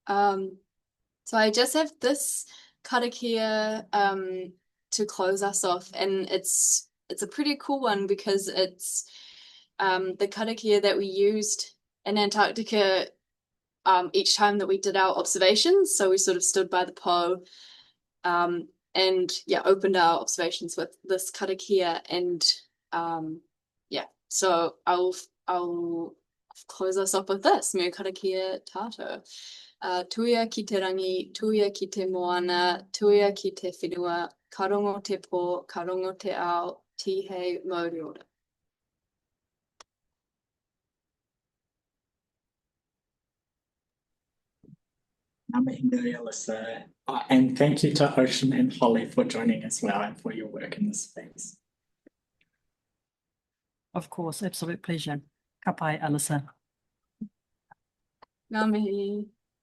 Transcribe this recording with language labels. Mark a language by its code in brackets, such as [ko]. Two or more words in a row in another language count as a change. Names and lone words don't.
[en] So I just have this karakia to close us off, and it's a pretty cool one because it's the karakia that we used in Antarctica each time that we did our observations. So we sort of stood by the po and opened our observations with this karakia, and so I'll close us up with this. [mi] Me karakia tātou. Tuia ki te rangi, tuia ki te moana, tuia ki te whenua, ka rongo te pō, ka rongo te ao, tihei Māori ora. Ngā mihi nui, Alyssa. [en] And thank you to Ocean and Holly for joining as well and for your work in this space. Of course, absolute pleasure. [mi] Ka pai, Alyssa. Ngā mihi.